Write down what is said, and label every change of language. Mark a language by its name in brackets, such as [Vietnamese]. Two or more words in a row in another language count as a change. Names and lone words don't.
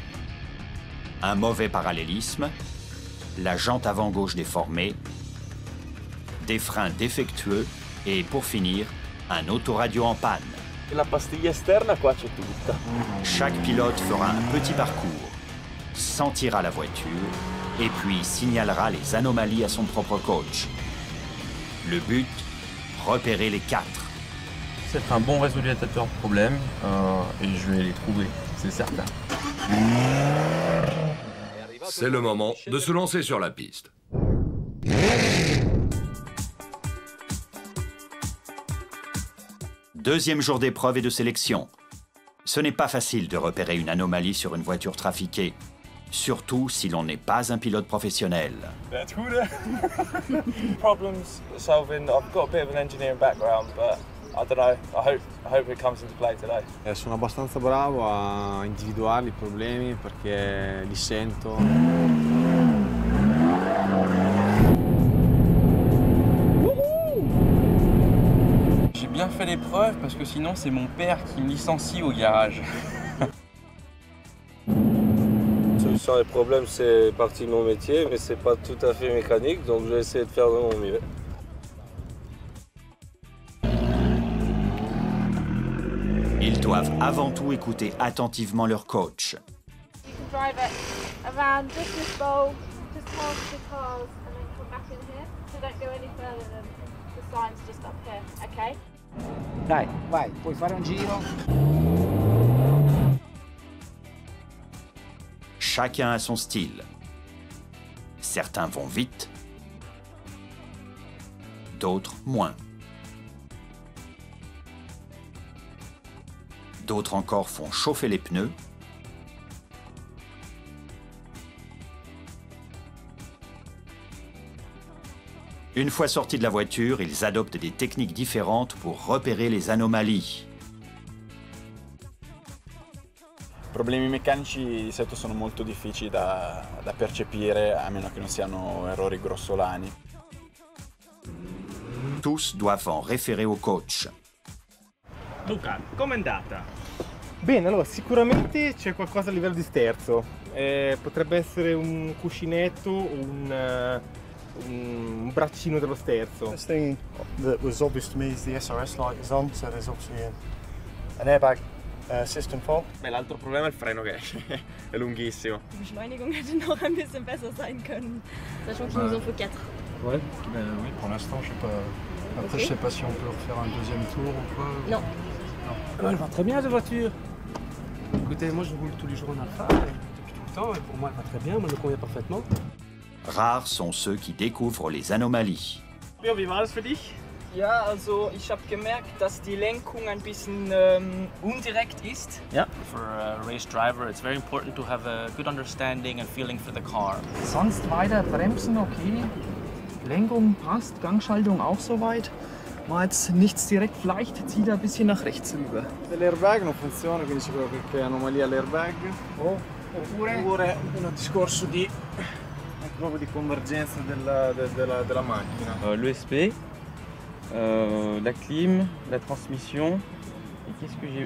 [French] Un mauvais parallélisme, la jante avant gauche déformée, des freins défectueux et, pour finir, un autoradio en panne. [Italian] La pastiglia esterna, qua c'è tutta. [French] Chaque pilote fera un petit parcours, sentira la voiture et puis signalera les anomalies à son propre coach. Le but, repérer les 4. C'est un bon résoluteur de problèmes et je vais les trouver, c'est certain. C'est le moment de se lancer sur la piste. Deuxième jour d'épreuve et de sélection. Ce n'est pas facile de repérer une anomalie sur une voiture trafiquée. surtout si l'on n'est pas un pilote professionnel. [English] Problems solving. I've got a bit of an engineering background, but I don't know. I hope it comes into play today. [Italian] Sono abbastanza bravo a individuare i problemi perché li sento. [French] J'ai bien fait l'épreuve parce que sinon c'est mon père qui me licencie au garage. Solution des problèmes, c'est partie de mon métier, mais c'est pas tout à fait mécanique, donc je vais essayer de faire de mon mieux. Ils doivent avant tout écouter attentivement leur coach. [English] You can drive it around just this bowl, just past the cars, and then come back in here. So don't go any further than the sign's just up here, okay? [Italian] Dai, vai, puoi fare un giro. [French] Chacun a son style. Certains vont vite, d'autres moins. D'autres encore font chauffer les pneus. Une fois sortis de la voiture, ils adoptent des techniques différentes pour repérer les anomalies. [Italian] I problemi meccanici di solito sono molto difficili da percepire, a meno che non siano errori grossolani. [French] Tous doivent en référer au coach. [Italian] Luca, com'è andata? Bene, allora sicuramente c'è qualcosa a livello di sterzo. Potrebbe essere un cuscinetto o un braccino dello sterzo. [English] The thing that was obvious to me is the SRS light is on, so there's obviously an airbag system fault. [Italian] Beh, l'altro problema è il freno che è lunghissimo. [German] Die Beschleunigung hätte noch ein bisschen besser sein können. [French] Sachant qu'il nous en faut 4. Ouais, oui, pour l'instant, je sais pas. Après, [English] Okay. [French] je sais pas si on peut refaire un deuxième tour ou quoi. Non. Elle va très bien, cette voiture. Écoutez, moi je roule tous les jours en Alfa, depuis tout le temps, et pour moi elle va très bien, moi elle me convient parfaitement. Rares sont ceux qui découvrent les anomalies. [German] Leo, wie war das für dich? Ja, also ich habe gemerkt, dass die Lenkung ein bisschen undirekt ist. [English] Yeah, for a race driver it's very important to have a good understanding and feeling for the car. [German] Sonst weiter bremsen, okay. Lenkung passt, Gangschaltung auch soweit. War jetzt nichts direkt, vielleicht zieht er ein bisschen nach rechts rüber. [Italian] L'airbag non funziona, quindi ci credo che è anomalia all'airbag. Oppure un discorso di proprio di convergenza della macchina. [French] L'ESP, la clim, la transmission, et qu'est-ce que j'ai...